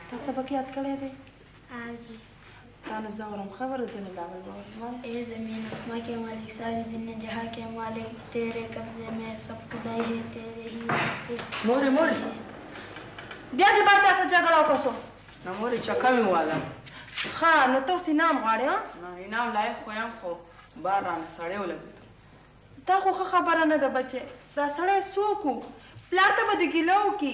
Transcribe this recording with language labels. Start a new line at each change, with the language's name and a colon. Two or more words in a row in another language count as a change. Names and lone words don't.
Pashto: سبق یاد کړی دی؟ اوري. تا نه زه اورم خبره دې نه دا بل به اورم.
Urdu: اے زمین آسماں کے مالک ساری دنیا جہاں کے مالک تیرے قبضے میں سب خدائی ہے تیرے ہی واسطے.
Pashto: مورې بیا دې باچا سره جګړه وکړو؟ نه مورې چکه مې واله. ښه نو ته اوس انعام غواړې؟ نه انعام لایق خو یم خو بار رانه سړی ولګېدو. دا خو ښه خبره نه ده بچې. دا سړی څوک و؟ پلار ته به دې ګیله وکړي.